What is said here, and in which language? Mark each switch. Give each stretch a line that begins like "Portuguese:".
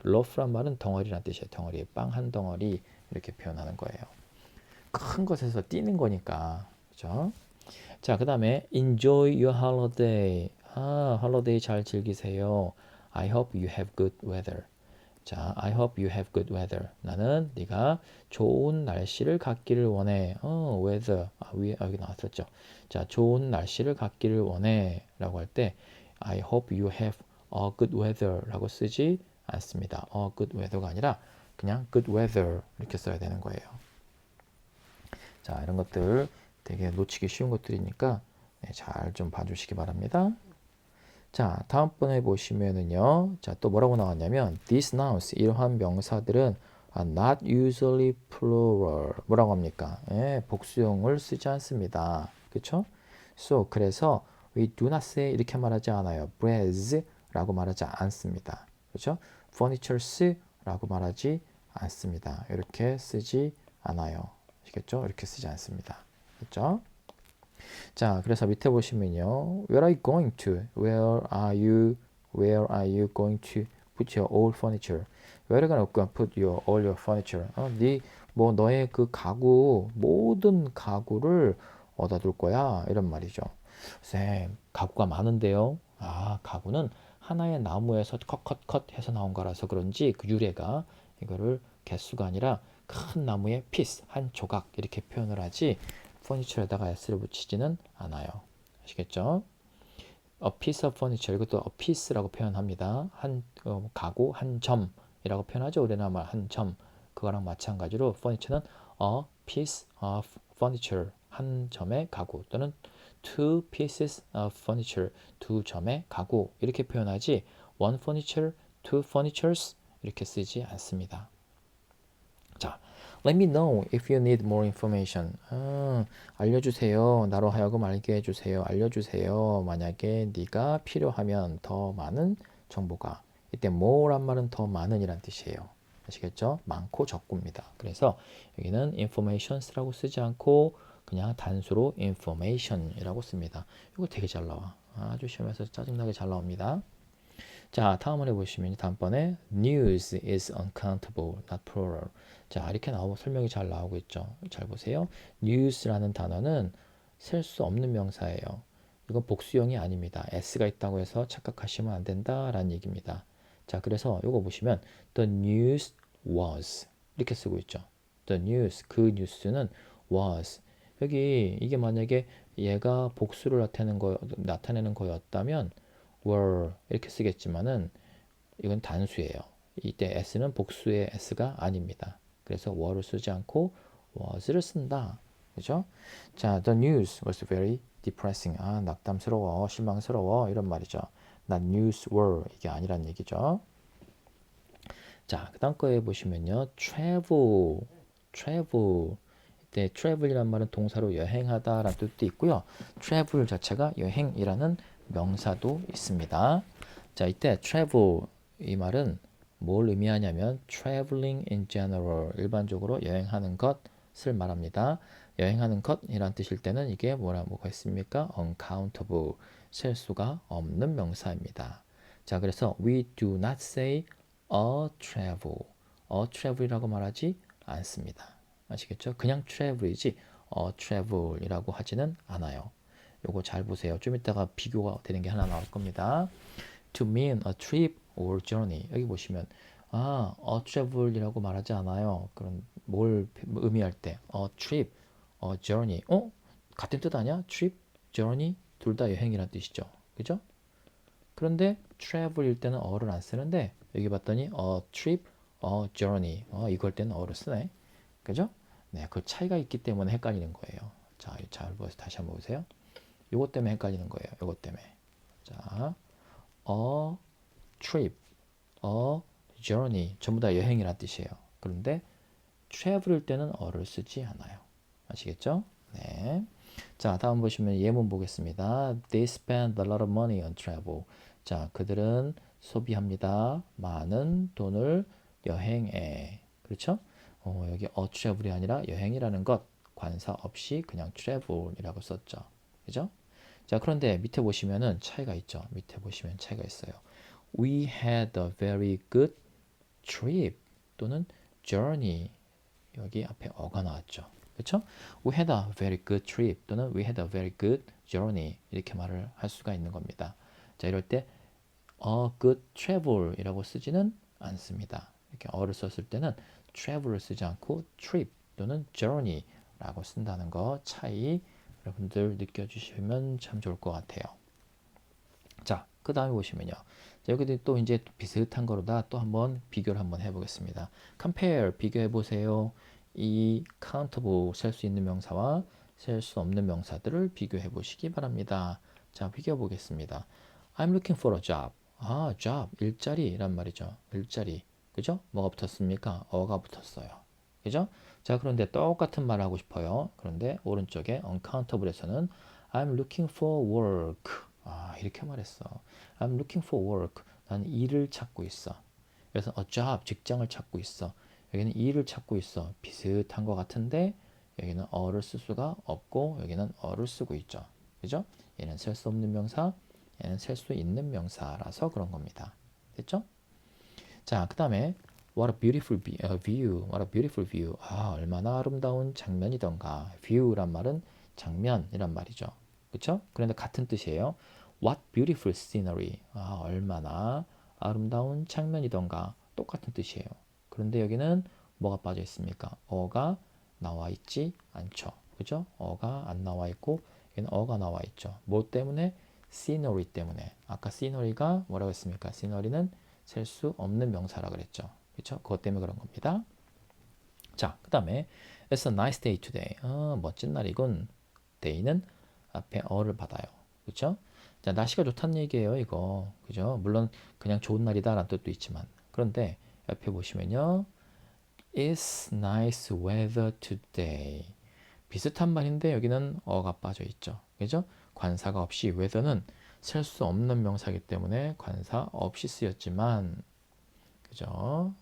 Korean: loaf란 말은 덩어리란 뜻이에요. 덩어리, 빵 한 덩어리 이렇게 표현하는 거예요. 큰 것에서 뛰는 거니까. 그죠? 자, 그 다음에
English: enjoy your holiday.
Korean: holiday 잘 즐기세요.
English: I hope you have good weather. 자, I hope you have good weather.
Korean: 나는 네가 좋은 날씨를 갖기를 원해. weather. 위에 여기 나왔었죠. 자, 좋은 날씨를 갖기를 원해. 라고 할 때
English: I hope you have a good weather
Korean: 라고 쓰지 않습니다. a good weather가 아니라 그냥 good weather 이렇게 써야 되는 거예요. 자, 이런 것들 되게 놓치기 쉬운 것들이니까 잘 좀 봐주시기 바랍니다. 자, 다음번에 보시면은요. 자, 또 뭐라고 나왔냐면
English: these nouns,
Korean: 이러한 명사들은
English: are not usually plural.
Korean: 뭐라고 합니까? 복수형을 쓰지 않습니다. 그쵸?
English: So,
Korean: 그래서
English: we do not say
Korean: 이렇게 말하지 않아요. breads 라고 말하지 않습니다. 그쵸? furnitures 라고 말하지 않습니다. 이렇게 쓰지 않아요. 아시겠죠? 이렇게 쓰지 않습니다. 그렇죠? 자, 그래서 밑에 보시면요.
English: Where are you going to? Where are you going to put your all furniture? Where are you gonna put all your furniture?
Korean: 너의 그 가구, 모든 가구를 어디다 둘 거야? 이런 말이죠. 쌤, 가구가 많은데요. 가구는 하나의 나무에서 컷 해서 나온 거라서 그런지 그 유래가 이거를 개수가 아니라 큰 나무의 피스, 한 조각 이렇게 표현을 하지 furniture에다가 s를 붙이지는 않아요. 아시겠죠?
English: a piece of furniture
Korean: 이것도 a piece라고 표현합니다. 가구 한 점이라고 표현하죠. 우리나라 말 한 점. 그거랑 마찬가지로 furniture는
English: a piece of furniture
Korean: 한 점의 가구 또는
English: two pieces of furniture
Korean: 두 점의 가구 이렇게 표현하지
English: one furniture, two furnitures
Korean: 이렇게 쓰지 않습니다.
English: 자, let me know if you need more information.
Korean: 알려주세요. 나로 하여금 알게 해주세요. 알려주세요. 만약에 네가 필요하면 더 많은 정보가. 이때 more란 말은 더 많은이란 뜻이에요. 아시겠죠? 많고 적고입니다. 그래서 여기는 informations라고 쓰지 않고 그냥 단수로 information이라고 씁니다. 이거 되게 잘 나와. 아주 시험에서 짜증나게 잘 나옵니다.
English: 자,
Korean: 다음을 해보시면 다음번에
English: news is uncountable, not plural.
Korean: 자, 이렇게 설명이 잘 나오고 있죠. 잘 보세요. news라는 단어는 셀 수 없는 명사예요. 이건 복수형이 아닙니다. s가 있다고 해서 착각하시면 안 된다라는 얘기입니다. 자, 그래서 이거 보시면
English: the news was
Korean: 이렇게 쓰고 있죠. the news, 그 뉴스는 was. 여기 이게 만약에 얘가 복수를 나타내는 거였다면 were 이렇게 쓰겠지만은 이건 단수예요. 이때 s는 복수의 s가 아닙니다. 그래서 were를 쓰지 않고 was를 쓴다. 그죠?
English: 자, the news was very depressing.
Korean: 아, 낙담스러워, 실망스러워 이런 말이죠.
English: not news were
Korean: 이게 아니란 얘기죠. 자, 그 다음 거에 보시면요.
English: travel.
Korean: 이때 travel이란 말은 동사로 여행하다라는 뜻도 있고요. travel 자체가 여행이라는 명사도 있습니다. 자, 이때 travel 이 말은 뭘 의미하냐면
English: traveling in general
Korean: 일반적으로 여행하는 것을 말합니다. 여행하는 것이란 뜻일 때는 이게 뭐가 있습니까? uncountable 셀 수가 없는 명사입니다. 자, 그래서
English: we do not say a travel
Korean: 이라고 말하지 않습니다. 아시겠죠? 그냥 travel이지 a travel이라고 하지는 않아요. 요거 잘 보세요. 좀 이따가 비교가 되는 게 하나 나올 겁니다.
English: to mean a trip or journey.
Korean: 여기 보시면 a travel이라고 말하지 않아요. 그럼 뭘 의미할 때
English: a trip, a journey.
Korean: 같은 뜻 아니야? trip, journey 둘 다 여행이란 뜻이죠. 그죠? 그런데 travel일 때는 어를 안 쓰는데 여기 봤더니
English: a trip, a journey.
Korean: 이걸 때는 어를 쓰네. 그죠? 네, 그 차이가 있기 때문에 헷갈리는 거예요. 자, 잘 보세요. 다시 한번 보세요. 요것 때문에 헷갈리는 거예요. 요것 때문에. 자,
English: a trip, a journey
Korean: 전부 다 여행이란 뜻이에요. 그런데 travel일 때는 어를 쓰지 않아요. 아시겠죠? 네. 자, 다음 보시면 예문 보겠습니다.
English: They spend a lot of money on travel.
Korean: 자, 그들은 소비합니다. 많은 돈을 여행에. 그렇죠? 여기 travel이 아니라 여행이라는 것 관사 없이 그냥 travel이라고 썼죠. 그죠? 자, 그런데 밑에 보시면은 차이가 있죠. 밑에 보시면 차이가 있어요.
English: We had a very good trip
Korean: 또는
English: journey.
Korean: 여기 앞에 어가 나왔죠. 그렇죠?
English: We had a very good trip
Korean: 또는
English: we had a very good journey 이렇게 말을 할 수가 있는 겁니다.
Korean: 자, 이럴 때
English: a good travel
Korean: 이라고 쓰지는 않습니다. 이렇게 어를 썼을 때는 travel을 쓰지 않고 trip 또는 journey라고 쓴다는 거 차이 여러분들 느껴주시면 참 좋을 것 같아요. 자, 그 다음에 보시면요. 자, 여기도 또 이제 비슷한 거로다 또 한번 비교를 한번 해보겠습니다. compare 비교해 보세요. 이 countable 셀 수 있는 명사와 셀 수 없는 명사들을 비교해 보시기 바랍니다. 자, 비교해 보겠습니다.
English: I'm looking for a job.
Korean: job 일자리란 말이죠. 일자리. 그죠? 뭐가 붙었습니까? 어가 붙었어요. 그죠? 자, 그런데 똑같은 말 하고 싶어요. 그런데 오른쪽에 uncountable에서는
English: I'm looking for work.
Korean: 이렇게 말했어.
English: I'm looking for work.
Korean: 난 일을 찾고 있어. 그래서 a job, 직장을 찾고 있어. 여기는 일을 찾고 있어. 비슷한 것 같은데 여기는 어를 쓸 수가 없고 여기는 어를 쓰고 있죠. 그죠? 얘는 셀 수 없는 명사, 얘는 셀 수 있는 명사라서 그런 겁니다. 됐죠? 자, 그 다음에
English: What a beautiful view. What a beautiful view.
Korean: 얼마나 아름다운 장면이던가. view란 말은 장면이란 말이죠. 그렇죠? 그런데 같은 뜻이에요.
English: What beautiful scenery.
Korean: 얼마나 아름다운 장면이던가. 똑같은 뜻이에요. 그런데 여기는 뭐가 빠져 있습니까? 어가 나와 있지 않죠. 그죠? 어가 안 나와 있고 여기는 어가 나와 있죠. 뭐 때문에? scenery 때문에. 아까 scenery가 뭐라고 했습니까? scenery는 셀 수 없는 명사라 그랬죠. 그렇죠? 그것 때문에 그런 겁니다. 자, 그 다음에
English: It's a nice day today.
Korean: 멋진 날이군. day는 앞에 어를 받아요. 그렇죠? 자, 날씨가 좋다는 얘기예요, 이거. 그죠? 물론 그냥 좋은 날이다라는 뜻도 있지만. 그런데 옆에 보시면요.
English: It's nice weather today.
Korean: 비슷한 말인데 여기는 어가 빠져 있죠. 그죠? 관사가 없이 weather는 셀 수 없는 명사이기 때문에 관사 없이 쓰였지만 그죠?